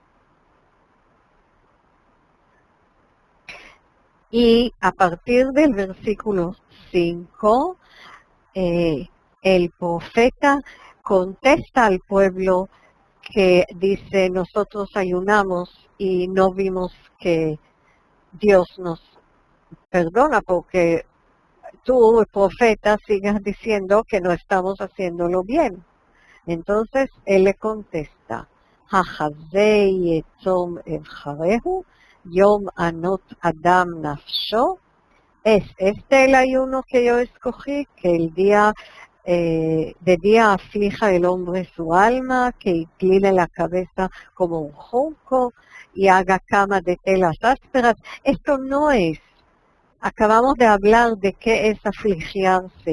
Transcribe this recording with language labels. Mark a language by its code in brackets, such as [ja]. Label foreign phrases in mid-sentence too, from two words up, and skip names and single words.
[es] Y a partir del versículo 5, el profeta contesta al pueblo que dice, nosotros ayunamos y no vimos que Dios nos perdona porque tú, el profeta, sigas diciendo que no estamos haciéndolo bien. Entonces él le contesta, [he] הכזה צום אבחרהו, יום ענות אדם נפשו. [es] Es este el ayuno que yo escogí, que el día de día aflija el hombre su alma, que incline la cabeza como un junco y haga cama de telas ásperas. Esto no es. Acabamos de hablar de qué es afligiarse.